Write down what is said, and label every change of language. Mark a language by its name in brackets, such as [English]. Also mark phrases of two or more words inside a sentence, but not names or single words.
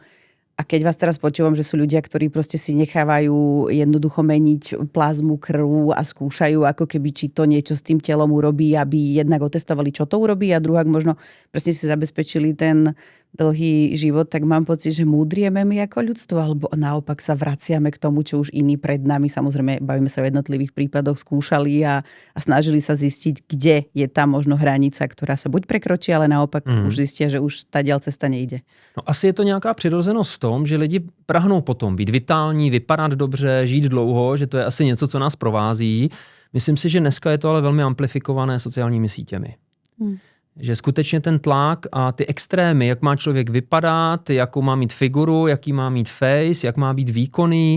[Slovak] A keď vás teraz počúvam, že sú ľudia, ktorí proste si nechávajú jednoducho meniť plazmu, krvu a skúšajú, ako keby či to niečo s tým telom urobí, aby jednak otestovali, čo to urobí, a druhák možno presne si zabezpečili ten dlhý život, tak mám pocit, že múdrieme my ako ľudstvo, alebo naopak sa vraciame k tomu, čo už iní pred nami, samozrejme bavíme sa o jednotlivých prípadoch, skúšali a snažili sa zistiť, kde je tá možno hranica, ktorá sa buď prekročí, ale naopak už zistia, že už tá cesta nejde. [Czech] No asi je to nějaká přirozenost v tom, že lidi prahnou potom být vitální, vypadat dobře, žít dlouho, že to je asi něco, co nás provází. Myslím si, že dneska je to ale velmi amplifikované sociálními sítěmi. Že skutečně ten tlak a ty extrémy, jak má člověk vypadat, jakou má mít figuru, jaký má mít face, jak má být výkonný.